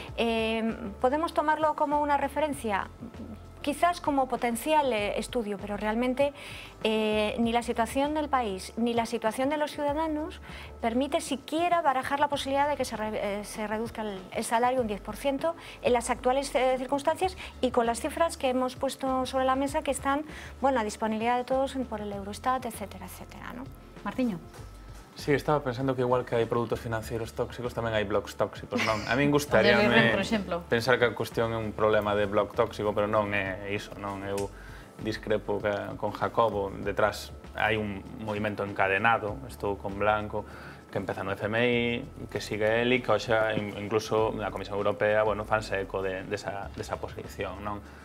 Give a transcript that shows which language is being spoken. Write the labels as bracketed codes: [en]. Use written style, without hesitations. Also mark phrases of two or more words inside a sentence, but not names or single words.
[es] podemos tomarlo como una referencia, quizás como potencial estudio, pero realmente ni la situación del país ni la situación de los ciudadanos permite siquiera barajar la posibilidad de que se reduzca el salario un 10% en las actuales circunstancias y con las cifras que hemos puesto sobre la mesa, que están, bueno, a disponibilidad de todos por el Eurostat, etcétera, etcétera, ¿no? Martiño. [gl] Sí, estaba pensando que igual que hai produtos financeiros tóxicos, tamén hai blogs tóxicos, non? A min gustaríame pensar que a cuestión é un problema de blog tóxico, pero non é iso, non? Eu discrepo con Jacobo, detrás hai un movimento encadenado, estou con Blanco, que empeza no FMI, que sigue el e que xa incluso na Comisión Europea, bueno, fanse eco desa posición, non?